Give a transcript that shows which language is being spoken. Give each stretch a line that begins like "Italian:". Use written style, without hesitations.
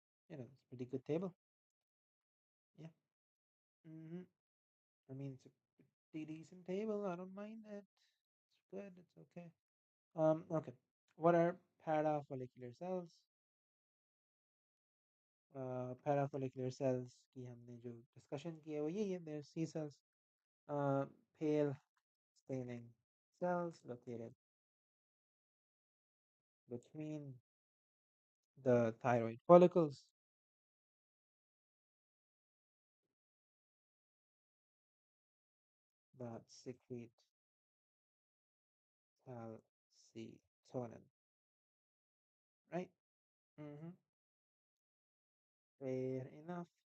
English: It's a pretty good table. Yeah. hmm I mean, it's a pretty decent table. I don't mind it. It's good. It's okay. Okay. What are parafollicular cells?
Hindi: Parafollicular cells की हमने जो discussion की है वो यही है.
English: They're C cells. Pale staining cells located between the thyroid follicles that secrete calcitonin. Right? Mm-hmm. Fair enough.